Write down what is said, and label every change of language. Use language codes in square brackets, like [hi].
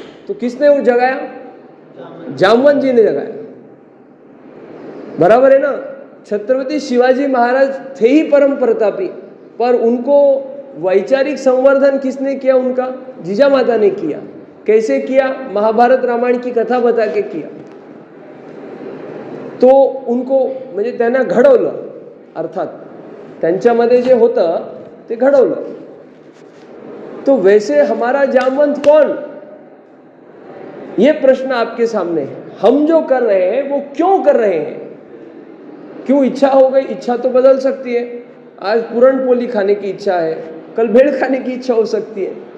[hi] तो किसने वो जगाया, जामवंत जी ने जगाया, बराबर है ना। छत्रपति शिवाजी महाराज थे ही परम प्रतापी, पर उनको वैचारिक संवर्धन किसने किया? उनका जिजामाता ने किया। कैसे किया? महाभारत रामायण की कथा बता के किया। तो उनको [mr] म्हणजे त्यांना घडवलं, अर्थात त्यांच्यामध्ये जे होतं ते घडवलं। [hi] तो वैसे हमारा जामवंत कौन, ये प्रश्न आपके सामने है। हम जो कर रहे हैं वो क्यों कर रहे हैं? क्यों? इच्छा हो गई, इच्छा तो बदल सकती है। आज पूरण पोली खाने की इच्छा है, कल भेड़ खाने की इच्छा हो सकती है।